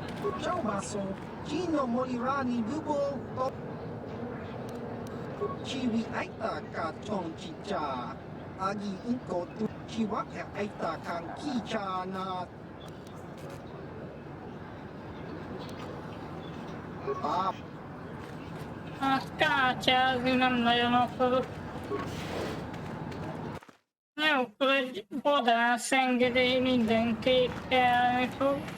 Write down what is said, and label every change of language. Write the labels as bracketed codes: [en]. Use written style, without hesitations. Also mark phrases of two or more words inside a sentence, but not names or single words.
[hu] Ciao basso, Gino Molirani Bubo, Chiwi Aita Ka Chong Chicha, Agi Inko Tu Chiwa Aita Kan Kicha Na. Hát kártyázni nem nagyon akarok. Jó, akkor egy vadász engedély mindenképp kellni fog.